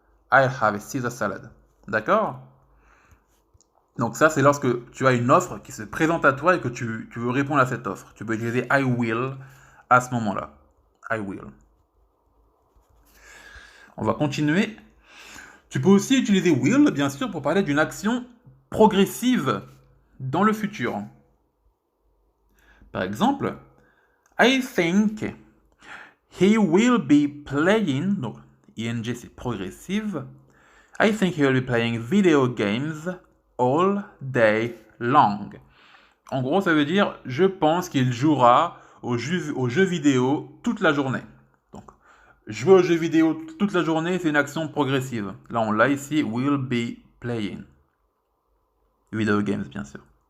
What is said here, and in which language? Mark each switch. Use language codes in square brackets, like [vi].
[en] I'll have a Caesar salad. [fr] D'accord? Donc ça, c'est lorsque tu as une offre qui se présente à toi et que tu veux répondre à cette offre. Tu peux utiliser [en] I will [fr] à ce moment-là. I will. On va continuer. Tu peux aussi utiliser will, bien sûr, pour parler d'une action progressive dans le futur. Par exemple, [en] I think he will be playing, [fr] donc ing c'est progressive, [en] I think he will be playing video games all day long. [fr] En gros, ça veut dire je pense qu'il jouera aux jeux vidéo toute la journée. Donc, jouer aux jeux vidéo toute la journée, c'est une action progressive. Là, on l'a ici, [en] will be playing. Video games, [fr] bien sûr.